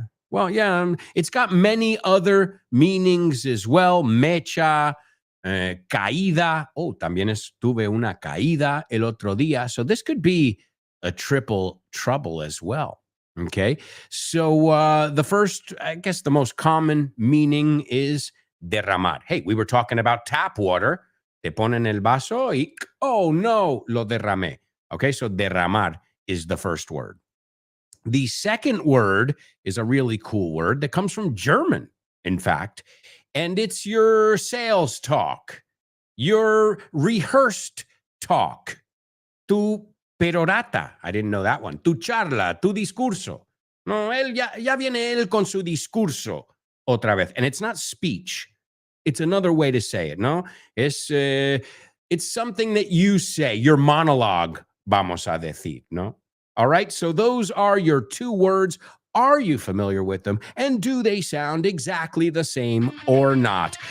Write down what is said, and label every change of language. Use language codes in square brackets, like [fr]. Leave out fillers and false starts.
[en] Well, yeah, it's got many other meanings as well. [es] Mecha, caída. Oh, también tuve una caída el otro día. [en] So this could be a triple trouble as well. Okay. So the first, I guess the most common meaning is derramar. Hey, we were talking about tap water. [es] Te ponen el vaso y, oh no, lo derramé. [en] Okay, so derramar is the first word. The second word is a really cool word that comes from German, in fact, and it's your sales talk, your rehearsed talk, [es] tu perorata. [en] I didn't know that one. [es] Tu charla, tu discurso. No, ya viene él con su discurso otra vez. [en] And it's not speech. It's another way to say it, no? It's something that you say, your monologue, [es] vamos a decir, no? [en] All right, so those are your two words. Are you familiar with them? And do they sound exactly the same or not?